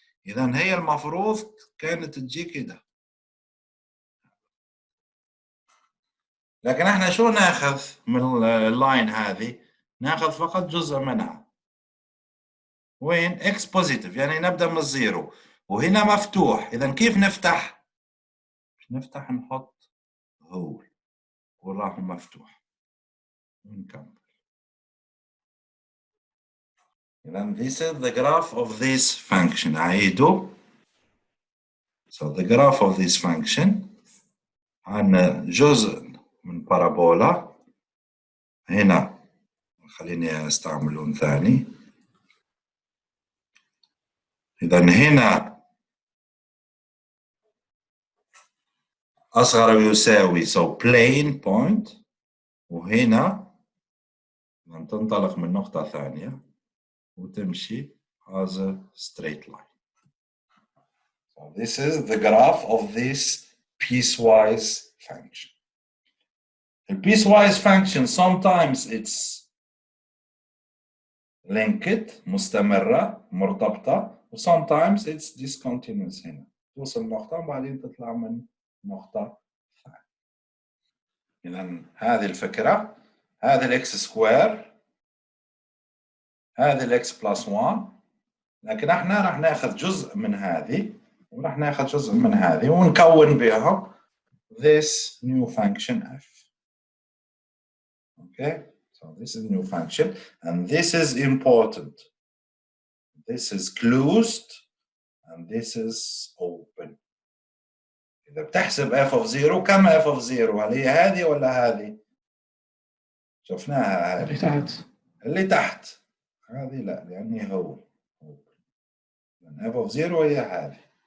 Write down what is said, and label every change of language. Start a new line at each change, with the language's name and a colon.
Arabic: اذا هي المفروض كانت تجي كده، لكن احنا شو ناخذ من اللاين هذه؟ ناخذ فقط جزء منها. وين؟ اكس بوزيتيف، يعني نبدا من الزيرو وهنا مفتوح. اذا كيف نفتح؟ نفتح نحط هول وراح مفتوح ونكمل. اذا
English: this is the graph of this function.
Arabic: اعيده.
English: so the graph of this function
Arabic: عندنا جزء من بارابولا. هنا خليني استعمل لون ثاني. اذا هنا اصغر يساوي
English: so plane point،
Arabic: وهنا تنطلق من نقطة ثانية وتمشي
English: as a straight line. So this is the graph of this piecewise function. The piecewise function sometimes it's linked
Arabic: مستمرة مرتبطة، و
English: sometimes it's discontinuous.
Arabic: هنا توصل نقطة وبعدين تطلع من نقطة ثانية. إذا هذه الفكرة، هذه الإكس سكوير، هذه الإكس بلس 1، لكن احنا راح ناخذ جزء من هذه وراح ناخذ جزء من هذه ونكون بها
English: this new function f. Okay, so this is new function and this is important. This is closed and this is open.
Arabic: إذا بتحسب f of 0 كم f of 0؟ هل هي هذه ولا هذه؟ شفناها هذه. اللي تحت. اللي تحت هذه لا، لأني هو f of 0 هي هذه.